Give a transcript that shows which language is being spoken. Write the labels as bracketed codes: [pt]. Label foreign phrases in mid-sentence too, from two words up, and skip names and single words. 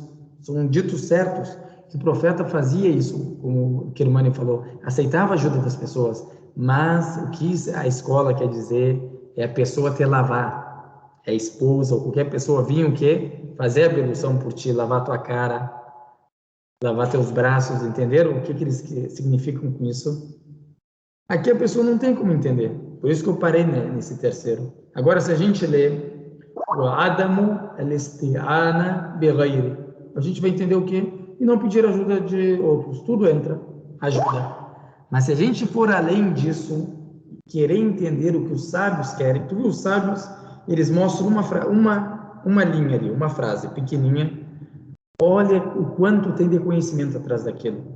[pt] São ditos certos que o profeta fazia isso, como o Kermani falou, aceitava a ajuda das pessoas, mas o que a escola quer dizer é a pessoa te lavar, é a esposa ou qualquer pessoa vinha o quê? Fazer a ablução por ti, lavar tua cara, lavar teus braços, entenderam o que eles significam com isso? Aqui a pessoa não tem como entender, por isso que eu parei nesse terceiro. Agora, se a gente lê o [ar] عدم الاستعانة بغير, [pt] a gente vai entender o quê? E não pedir ajuda de outros, tudo entra, ajuda. Mas se a gente for além disso, querer entender o que os sábios querem, tu viu os sábios, eles mostram uma linha ali, uma frase pequenininha. Olha o quanto tem de conhecimento atrás daquilo.